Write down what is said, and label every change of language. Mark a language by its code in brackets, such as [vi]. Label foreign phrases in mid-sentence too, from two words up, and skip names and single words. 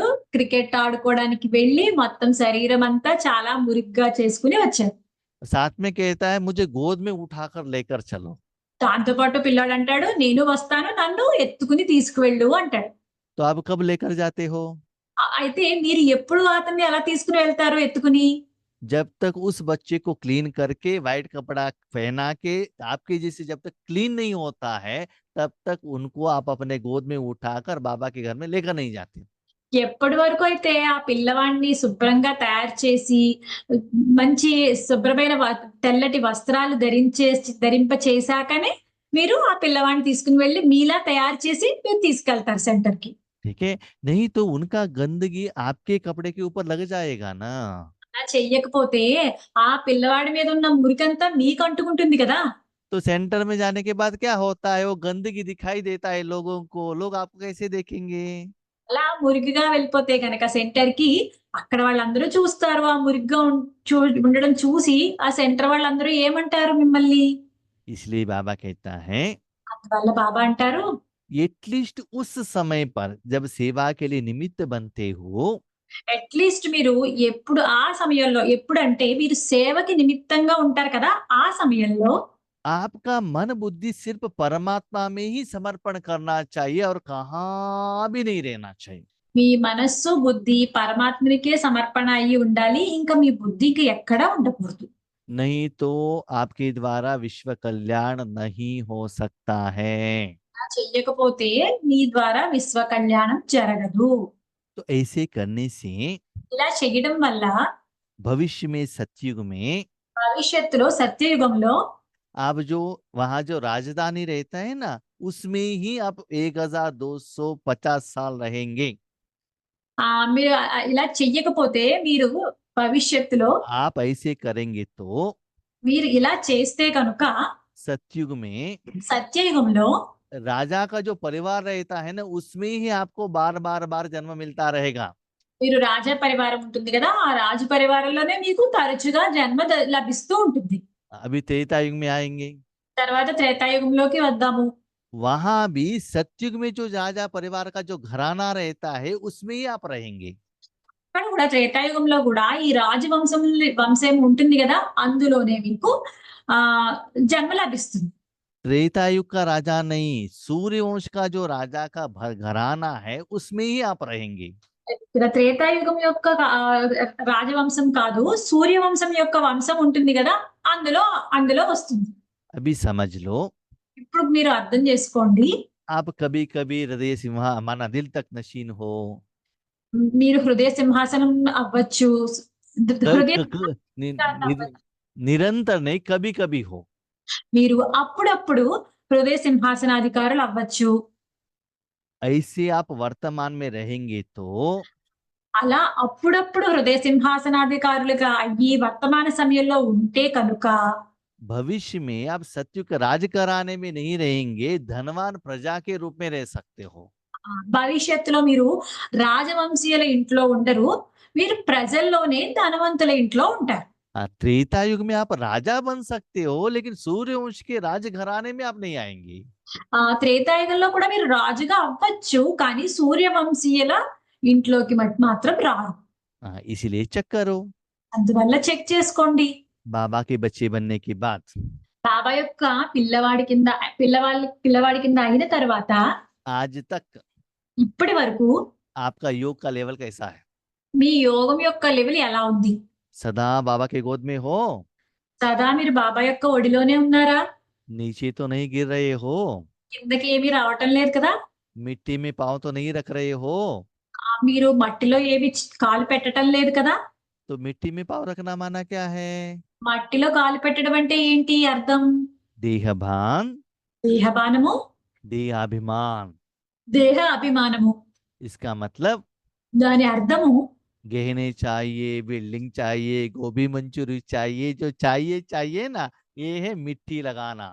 [te] క్రికెట్ ఆడుకోవడానికి వెళ్లి మొత్తం శరీరం అంతా చాలా మురిగ్గా చేసుకుని వచ్చాడు. [hi] साथ में कहता है मुझे गोद में उठाकर लेकर चलो। [te] దాంతో పాటు పిల్లాడు అంటాడు నేను వస్తాను నన్ను ఎత్తుకుని తీసుకువెళ్ళు అంటాడు. [hi] तो आप कब लेकर जाते हो? [te] అయితే మీరు ఎప్పుడు అతన్ని అలా తీసుకుని వెళ్తారు ఎత్తుకుని? [hi] जब तक उस बच्चे को क्लीन करके व्हाइट कपड़ा पहना के आपके जैसे जब तक क्लीन नहीं होता है तब तक उनको आप अपने गोद में उठाकर बाबा के घर में लेकर नहीं जाते। [te] ఎప్పటి వరకు అయితే ఆ పిల్లవాడిని శుభ్రంగా తయారు చేసి మంచి శుభ్రమైన తెల్లటి వస్త్రాలు ధరింప చేశాకనే మీరు ఆ పిల్లవాడిని తీసుకుని వెళ్ళి మీలా తయారు చేసి మీరు తీసుకెళ్తారు సెంటర్ కి. [hi] ठीक है, नहीं तो उनका गंदगी आपके कपड़े के ऊपर लग जाएगा ना। [te] అలా చెయ్యకపోతే ఆ పిల్లవాడి మీద ఉన్న మురికంతా మీకు అంటుకుంటుంది కదా. [hi] तो सेंटर में जाने के बाद क्या होता है, वो गंदगी दिखाई देता है लोगों को, लोग आपको कैसे देखेंगे? [te] అలా మురికిగా వెళ్ళిపోతే గనక సెంటర్ కి అక్కడ వాళ్ళందరూ చూస్తారు. ఆ మురిగ్గా ఉండడం చూసి ఆ సెంటర్ వాళ్ళందరూ ఏమంటారు మిమ్మల్ని? [hi] इसलिए बाबा कहता है [te] అందువల్ల బాబా అంటారు [hi] एटलीस्ट उस समय पर जब सेवा के लिए निमित्त बनते हो [te] అట్లీస్ట్ మీరు ఎప్పుడు ఆ సమయంలో ఎప్పుడంటే మీరు సేవకి నిమిత్తంగా ఉంటారు కదా ఆ సమయంలో [hi] आपका मन बुद्धि सिर्फ परमात्मा में ही समर्पण करना चाहिए और कहाँ भी नहीं रहना चाहिए। [te] మీ మనస్సు, బుద్ధి పరమాత్మునికే సమర్పణ అయ్యి ఉండాలి. ఇంకా మీ బుద్ధికి ఎక్కడా ఉండకూడదు. [hi] नहीं तो आपके द्वारा विश्व कल्याण नहीं हो सकता है। [te] అలా చెయ్యకపోతే మీ ద్వారా విశ్వ కళ్యాణం జరగదు. [hi] तो ऐसे करने से [te] ఇలా చెయ్యడం వల్ల [hi] भविष्य में सतयुग में [te] భవిష్యత్తులో సత్యయుగంలో [hi] आप जो वहां जो राजधानी रहता है ना, उसमें ही आप 1250 साल रहेंगे। [te] మీరు ఇలా చెయ్యకపోతే మీరు భవిష్యత్తులో [hi] आप ऐसे करेंगे तो [te] మీరు ఇలా చేస్తే కనుక [hi] सतयुग में [te] సత్యయుగంలో [hi] राजा का जो परिवार रहता है ना, उसमें ही आपको बार बार बार जन्म मिलता रहेगा। [te] మీరు రాజ పరివారం ఉంటుంది గదా! ఆ రాజు పరివారంలోనే మీకు తరచుగా జన్మ లభిస్తూ ఉంటుంది. [hi] अभी त्रेता युग में आएंगे, [te] తర్వాత త్రేతాయుగంలోకి వద్దాము. [hi] वहां भी सतयुग में जो राजा परिवार का जो घराना रहता है, उसमें ही आप रहेंगे। [te] అక్కడ కూడా త్రేతాయుగంలో గూడా ఈ వంశం ఉంటుంది గదా! అందులోనే మీకు జన్మ లభిస్తుంది. [hi] त्रेता युग का राजा नहीं, सूर्य वंश का जो राजा का घराना है, उसमें ही आप रहेंगे। [te] ఇక్కడ త్రేతాయుగం యొక్క రాజవంశం కాదు. సూర్యవంశం యొక్క వంశం ఉంటుంది గదా! అందులో అందులో వస్తుంది. [hi] अभी समझ लो, [te] ఇప్పుడు మీరు అర్థం చేసుకోండి. [hi] आप कभी कभी हृदय सिंहा माना दिल तक नशीन हो, [te] మీరు హృదయ సింహాసనం అవ్వచ్చు. హృదయ क- क- नि- సింహాసనం नि- అవ్వచ్చు. [hi] निरंतर नहीं, कभी कभी हो। [te] మీరు అప్పుడప్పుడు హృదయ సింహాసనాధికారులు అవ్వచ్చు. [hi] ऐसे आप वर्तमान में रहेंगे तो [te] అలా అప్పుడప్పుడు హృదయ సింహాసనాధికారులుగా అయ్యి వర్తమాన సమయంలో ఉంటే కనుక [hi] भविष्य में आप सत्युग का राज कराने में नहीं रहेंगे, धनवान प्रजा के रूप में रह सकते हो। [te] భవిష్యత్తులో మీరు రాజవంశీయుల ఇంట్లో ఉండరు. మీరు ప్రజల్లోనే ధనవంతుల ఇంట్లో ఉంటారు. [hi] त्रेता युग में आप राजा बन सकते हो, लेकिन सूर्य वंश के राज घराने में आप नहीं आएंगे। [te] త్రేతాయుగంలో కూడా మీరు రాజుగా అవ్వచ్చు. కానీ సూర్యవంశీయుల ఇంట్లోకి మాత్రం రారు. [hi] इसीलिए चेक करो, [te] అందువల్ల చెక్ చేసుకోండి. [hi] बाबा के बच्चे बनने के बाद [te] బాబా యొక్క పిల్లవాడి కింద అయిన తర్వాత [hi] आज तक [te] ఇప్పటి వరకు [hi] आपका योग का लेवल कैसा है? [te] మీ యోగం యొక్క లెవెల్ ఎలా ఉంది? [hi] सदा बाबा के गोद में हो, [te] సదా మీరు బాబా యొక్క ఒడిలోనే ఉన్నారా? [hi] नीचे तो नहीं गिर रहे हो, [te] కిందకి ఏమీ రావటం లేదు కదా? [hi] मिट्टी में पाँव तो नहीं रख रहे हो, [te] మీరు మట్టిలో ఏమి కాలు పెట్టటం లేదు కదా? [hi] तो मिट्टी में पाँव रखना माना क्या है? [te] మట్టిలో కాలు పెట్టడం అంటే ఏంటి అర్థం? [hi] देहभान, [te] దేహబానము, [hi] देहाभिमान। [te] దేహ అభిమానము. [hi] इसका मतलब [te] దాని అర్థము [hi] गहने चाहिए, बिल्डिंग चाहिए, गोभी मंचूरी चाहिए, जो चाहिए चाहिए ना, ये है मिट्टी लगाना।